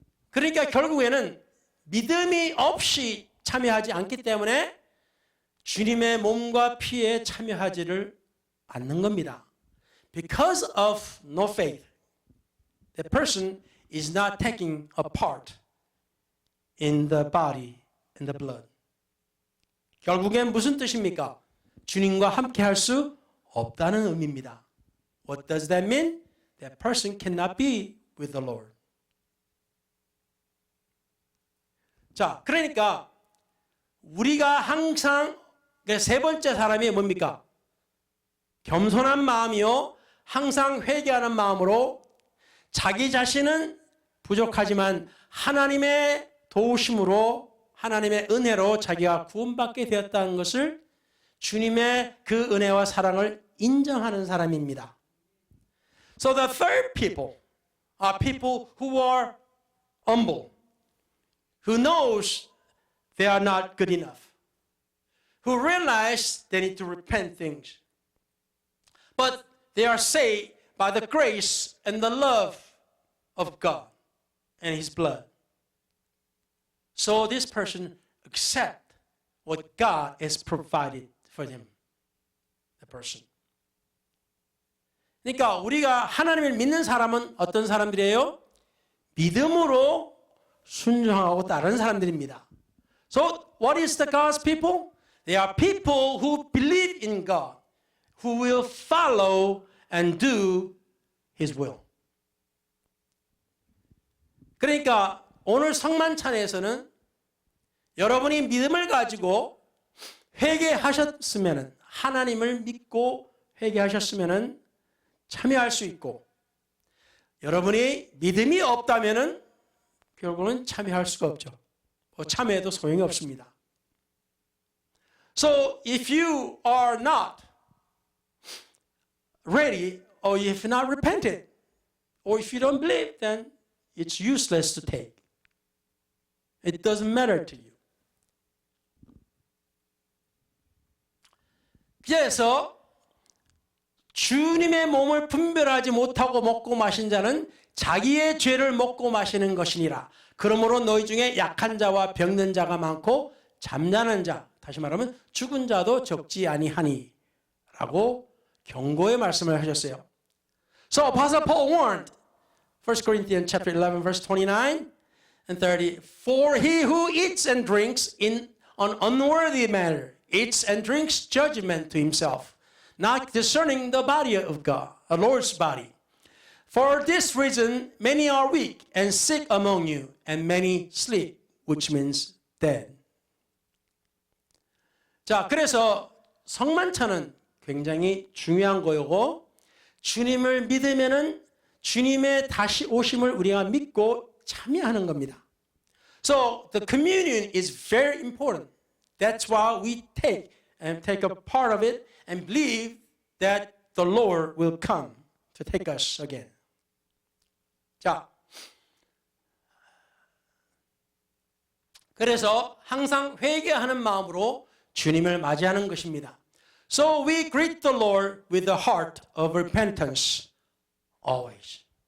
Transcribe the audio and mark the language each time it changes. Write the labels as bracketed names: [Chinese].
[Korean] 그러니까 결국에는 믿음이 없이 참여하지 않기 때문에 주님의 몸과 피에 참여하지를 않는 겁니다. [English] Because of no faith, the person is not taking a part in the body and the blood. [Korean] 결국엔 무슨 뜻입니까? 주님과 함께 할 수 없다는 의미입니다. [English] What does that mean? That person cannot be with the Lord. [Korean] 자, 그러니까 우리가 항상 세 번째 사람이 뭡니까? 겸손한 마음이요. 항상 회개하는 마음으로 자기 자신은 부족하지만 하나님의 도우심으로 하나님의 은혜로 자기가 구원받게 되었다는 것을 주님의 그 은혜와 사랑을 인정하는 사람입니다. [English] So the third people are people who are humble, who knows they are not good enough, who realize they need to repent things. But they are saved by the grace and the love of God and His blood. So this person accept what God has provided for them, the person. [Korean] 그러니까 우리가 하나님을 믿는 사람은 어떤 사람들이에요? 믿음으로 순종하고 따르는 사람들입니다. [English] So what is the God's people? They are people who believe in God, who will follow and do His will. [Korean] 그러니까 오늘 성만찬에서는 여러분이 믿음을 가지고 회개하셨으면, 하나님을 믿고 회개하셨으면 참여할 수 있고, 여러분이 믿음이 없다면 결국은 참여할 수가 없죠. 참여해도 소용이 없습니다. [English] So if you are not ready, or if not repented, or if you don't believe, then it's useless to take. It doesn't matter to you. [Korean] 그래서 주님의 몸을 분별하지 못하고 먹고 마신 자는 자기의 죄를 먹고 마시는 것이니라. 그러므로 너희 중에 약한 자와 병든 자가 많고 잠자는 자, 다시 말하면 죽은 자도 적지 아니하니 라고 경고의 말씀을 하셨어요. [English] So Apostle Paul warned, 1 Corinthians chapter 11 verse 29 and 30, for he who eats and drinks in an unworthy manner eats and drinks judgment to himself, not discerning the body of God, the Lord's body. For this reason, many are weak and sick among you, and many sleep, which means dead. [Korean] 자, 그래서 성만찬은 굉장히 중요한 거고, 주님을 믿으면은 주님의 다시 오심을 우리가 믿고 참여하는 겁니다. [English] So the communion is very important. That's why we take a part of it and believe that the Lord will come to take us again. [Korean] 자, 그래서 항상 회개하는 마음으로 주님을 맞이하는 것입니다. [English] So we greet the Lord with the heart of repentance always.